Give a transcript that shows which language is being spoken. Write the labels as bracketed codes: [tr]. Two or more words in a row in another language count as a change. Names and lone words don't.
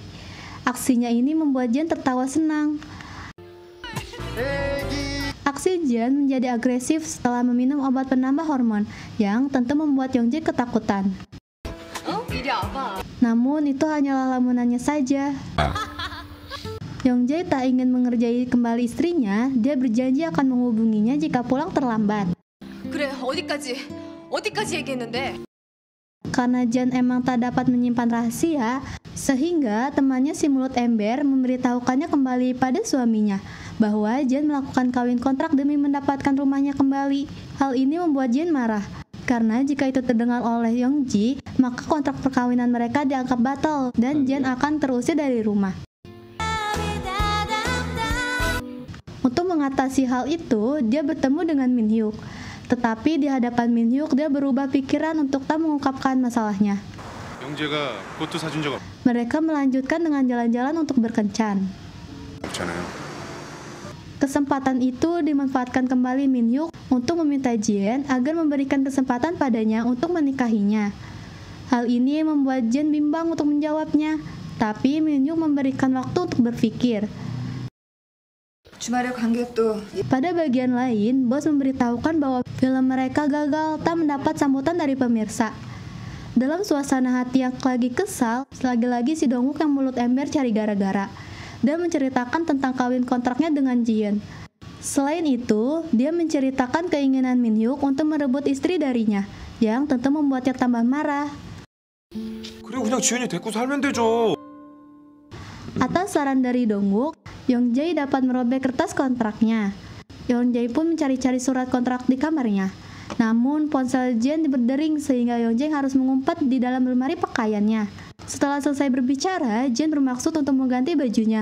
[id] Aksinya ini membuat Jeon tertawa senang. Aksi Jeon menjadi agresif setelah meminum obat penambah hormon, yang tentu membuat Yongjae ketakutan. Namun itu hanyalah lamunannya saja. Yongjae tak ingin mengerjai kembali istrinya. Dia berjanji akan menghubunginya jika pulang terlambat. [ko] 그래, 어디까지 얘기했는데? [id] Karena Jan emang tak dapat menyimpan rahasia, sehingga temannya si mulut ember memberitahukannya kembali pada suaminya bahwa Jan melakukan kawin kontrak demi mendapatkan rumahnya kembali. Hal ini membuat Jan marah, karena jika itu terdengar oleh Yongji, maka kontrak perkawinan mereka dianggap batal dan Jan akan terusir dari rumah. Untuk mengatasi hal itu, dia bertemu dengan Min Hyuk. Tetapi di hadapan Min Hyuk, dia berubah pikiran untuk tak mengungkapkan masalahnya. [ko] 영재가 꽃도 사준 적 [id] Mereka melanjutkan dengan jalan-jalan untuk berkencan. [ko] 없잖아요. [id] Kesempatan itu dimanfaatkan kembali Min Hyuk untuk meminta Jin agar memberikan kesempatan padanya untuk menikahinya. Hal ini membuat Jin bimbang untuk menjawabnya, tapi Min Hyuk memberikan waktu untuk berpikir. [ko] 주말에 관객도 [id] Pada bagian lain, bos memberitahukan bahwa film mereka gagal tak mendapat sambutan dari pemirsa. Dalam suasana hati yang lagi kesal, lagi-lagi si Dongwook yang mulut ember cari gara-gara dan menceritakan tentang kawin kontraknya dengan Jiyeon. Selain itu, dia menceritakan keinginan Min Hyuk untuk merebut istri darinya, yang tentu membuatnya tambah marah. [ko] 그래 그냥 지연이 데리고 살면 되죠. [id] Atas saran dari Dongwook, Yongjae dapat merobek kertas kontraknya. Yongjae pun mencari-cari surat kontrak di kamarnya. Namun ponsel Jin berdering sehingga Yongjae harus mengumpat di dalam lemari pakaiannya. Setelah selesai berbicara, Jin bermaksud untuk mengganti bajunya.